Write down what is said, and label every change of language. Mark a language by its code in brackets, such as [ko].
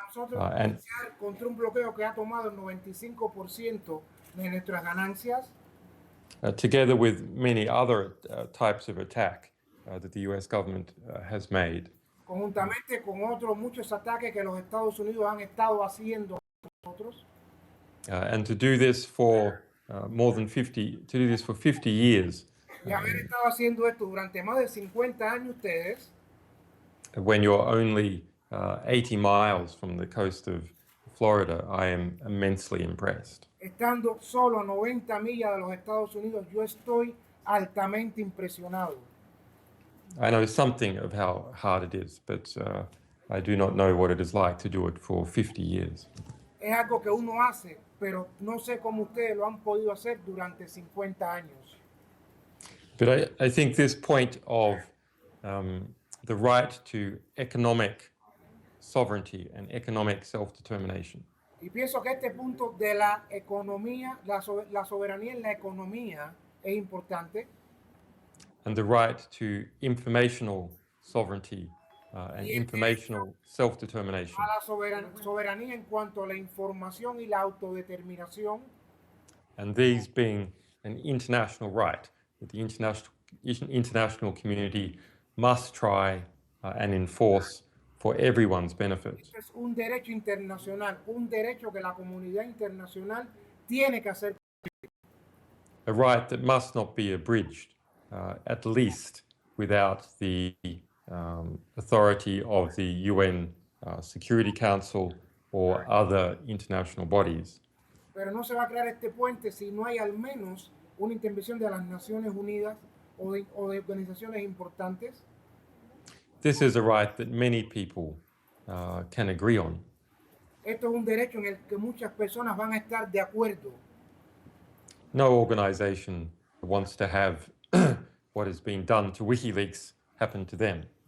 [es] And contra un bloqueo que ha tomado el 95% de nuestras ganancias. [en] Together with many other types of attack that the US government has made. [es] Conjuntamente con otros muchos ataques que los Estados Unidos han estado haciendo nosotros. [en] And to do this for for 50 years. [es] Y haber estado haciendo esto durante más de 50 años ustedes. [en] When you're only 80 miles from the coast of Florida, I am immensely impressed. [es] Estando solo a 90 millas de los Estados Unidos, yo estoy altamente impresionado. [en] I know something of how hard it is, but I do not know what it is like to do it for 50 years. [es] Es algo que uno hace, pero no sé cómo ustedes lo han podido hacer durante 50 años. [en] But I think this point of the right to economic sovereignty and economic self-determination. [es] Y pienso que este punto de la economía, la soberanía en la economía es importante. [en] And the right to informational sovereignty and informational self-determination. [es] A la soberanía en cuanto a la información y la autodeterminación. [en] And these being an international right that the international community must try and enforce for everyone's benefit. [es] Es un derecho internacional, un derecho que la comunidad internacional tiene que hacer. [en] A right that must not be abridged, at least without the authority of the UN Security Council or other international bodies. [es] Pero no se va a crear este puente si no hay al menos una intervención de las Naciones Unidas o de organizaciones importantes. [en] This is a right that many people can agree on. [es] Esto es un derecho en el que muchas personas van a estar de acuerdo. [en] No organization wants to have what has been done to WikiLeaks happen to them.